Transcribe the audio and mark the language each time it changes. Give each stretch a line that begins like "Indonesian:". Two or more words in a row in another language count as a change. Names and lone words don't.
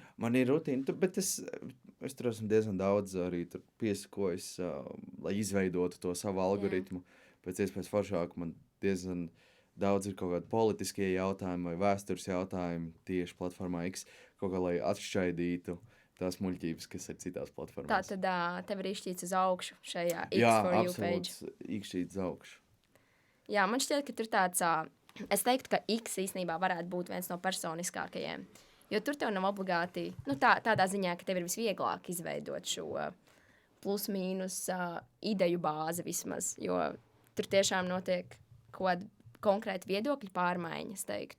Latvian: Man ir rutīna, bet es tur esmu diezgan daudz arī tur piesakojis, lai izveidotu to savu algoritmu. Pēc iespējas foršāku man diezgan daudz ir kaut kādi politiskie jautājumi vai vēstures jautājumi tieši platformā X, kaut kā lai atšķaidītu tās muļķības, kas ir citās platformās. Tā tad tev ir izšķīts uz augšu šajā X
English: for you page.
Latvian: Jā, absolūts izšķīts uz augšu. Jā, man šķiet, ka tur tāds, es teiktu, ka X īstenībā varētu būt viens no personiskākajiem, jo tur tev nav obligāti, tādā ziņā, ka tev ir visvieglāk izveidot šo plus mīnus ideju bāzi vismaz, jo tur tiešām notiek kaut kāda konkrēti viedokļu pārmaiņas, teiktu.